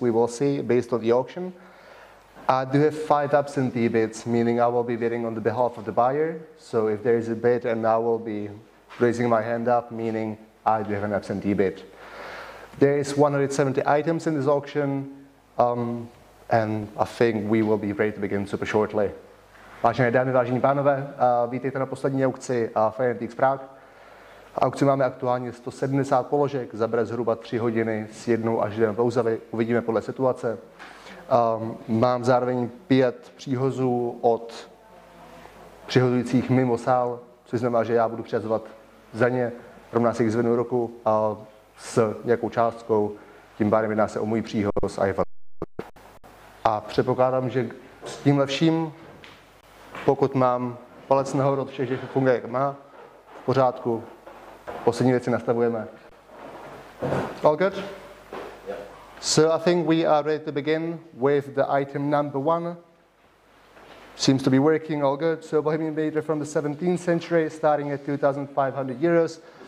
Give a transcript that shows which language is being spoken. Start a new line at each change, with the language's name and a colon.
English: We will see based on the auction. I do have 5 absentee bids, meaning I will be bidding on the behalf of the buyer. So if there is a bid, and I will be raising my hand up, meaning I do have an absentee bid. There is 170 items in this auction, and I think we will be ready to begin super shortly.
Czech: Vážené dámy, vážení pánové, vítejte na poslední aukci Liquidation Prague. Aukci máme aktuálně 170 položek, zabere zhruba 3 hodiny s 1 až 2 pauzami, uvidíme podle situace. Mám zároveň 5 příhozů od přihozujících mimo sál, což znamená, že já budu přihazovat za ně, rovná si jich zvednu ruku s nějakou částkou, tím pádem jedná se o můj příhoz a předpokládám, že s tímhle vším, pokud mám palec nahoru od všech, že funguje jak má, v pořádku, poslední věci nastavujeme.
English: All good? Yeah. So I think we are ready to begin with the item number 1. Seems to be working all good. So Bohemian Bader from the 17th century, starting at 2,500 euros.